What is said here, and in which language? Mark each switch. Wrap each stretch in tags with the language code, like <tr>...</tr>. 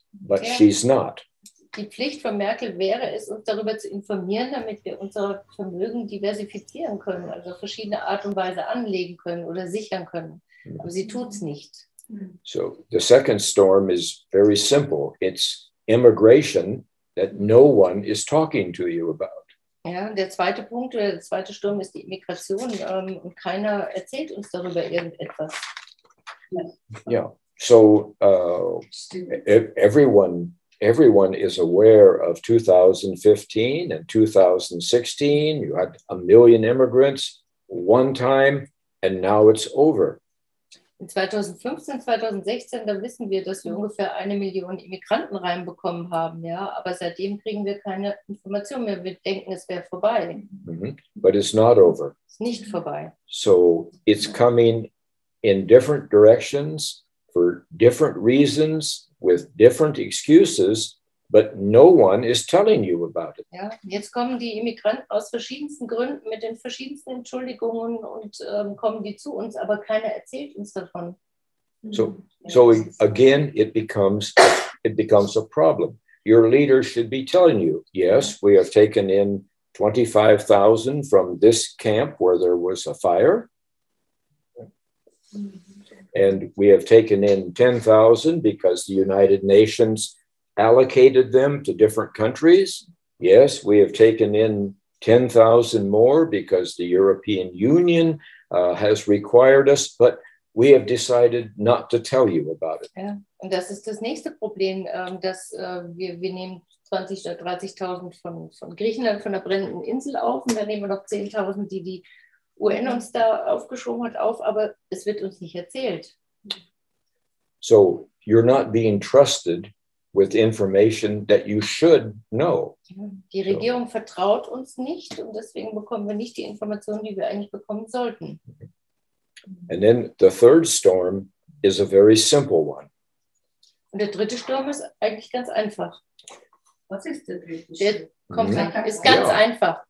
<en>But she's not.</en> <de>Die Pflicht von Merkel wäre es, uns darüber zu informieren, damit wir unser Vermögen diversifizieren können, also auf verschiedene Art und Weise anlegen können oder sichern können. Aber sie tut es nicht.</de> <en>So the second storm is very simple. It's immigration that no one is talking to you about.</en> <de>Ja, der zweite Punkt oder der zweite Sturm ist die Immigration und keiner erzählt uns darüber irgendetwas.</de> <en>Yeah. So everyone is aware of 2015 and 2016. You had 1 million immigrants one time, and now it's over.</en> <de>In 2015, 2016, da wissen wir, dass wir ungefähr 1 Million Immigranten reinbekommen haben, ja, aber seitdem kriegen wir keine Information mehr. Wir denken, es wäre vorbei.</de> <en>But it's not over.</en> <de>Es ist nicht vorbei.</de> <en>So it's coming in different directions for different reasons with different excuses, but no one is telling you about it.</en> <de>Ja, jetzt kommen die Immigranten aus verschiedensten Gründen mit den verschiedensten Entschuldigungen und kommen die zu uns, aber keiner erzählt uns davon.</de> <en>So again, it becomes a problem. Your leader should be telling you, yes, we have taken in 25,000 from this camp where there was a fire. And we have taken in 10,000 because the United Nations allocated them to different countries. Yes, we have taken in 10,000 more because the European Union has required us, but we have decided not to tell you about it.</en> <de>Ja, und das ist das nächste Problem, dass wir nehmen 20.000 oder 30.000 von Griechenland, von der brennenden Insel auf und dann nehmen wir noch 10.000, die UN uns da aufgeschoben hat, auf, aber es wird uns nicht erzählt.</de> <en>So you're not being trusted with information that you should know.</en> <de>Die Regierung vertraut uns nicht und deswegen bekommen wir nicht die Informationen, die wir eigentlich bekommen sollten.</de> <en>And then the third storm is a very simple one.</en> <de>Und der dritte Sturm ist eigentlich ganz einfach. Was ist der dritte? Der kommt ist ganz einfach.</de>